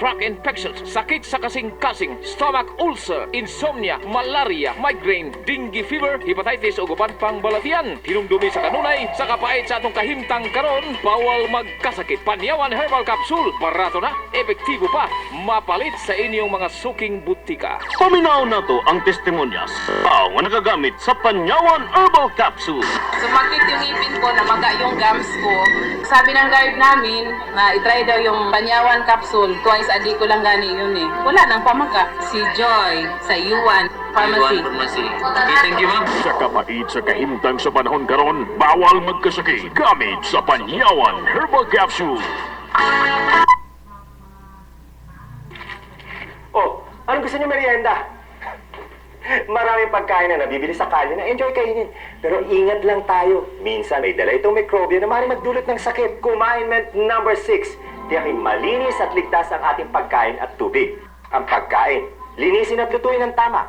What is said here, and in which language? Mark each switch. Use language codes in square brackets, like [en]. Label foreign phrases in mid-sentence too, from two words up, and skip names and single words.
[en] tract infections, [ceb] sakit sa kasing-kasing, [en] stomach ulcer, [ceb] insomnia, malaria, migraine, [en] dengue fever, [ceb] hepatitis ug uban pang balatian. Hinumdumi sa kanunay, sa kapait sa atong kahimtang karon, bawal magkasakit. Panyawan Herbal Capsule, barato na, epektibo pa, mapalit sa inyong mga suking butika. Paminaw na to ang testimonyas ang nagagamit sa Panyawan Herbal Capsule. [tl] Sumakit yung ngipin ko, namaga yung gums ko. Sabi ng guard namin na itry daw yung Panyawan Capsule. [en] Twice a day [tl] ko lang gani yun eh. Wala nang pamaga. Si Joy sa Yuan Pharmacy. [en] Okay, thank you, ma'am. [ceb] Sa kapait sa kahimtang sa panahon karon, bawal magkasakit. Gamit sa Panyawan Herbal Capsule. Oh, [tl] anong gusto niyo merienda? Maraming pagkain na nabibili sa kalye na enjoy kainin. Pero ingat lang tayo. Minsan may dala itong mikrobyo na maaaring magdulot ng sakit. Kumainment number 6. Tiyaking malinis at ligtas ang ating pagkain at tubig. Ang pagkain, linisin at lutuin ng tama.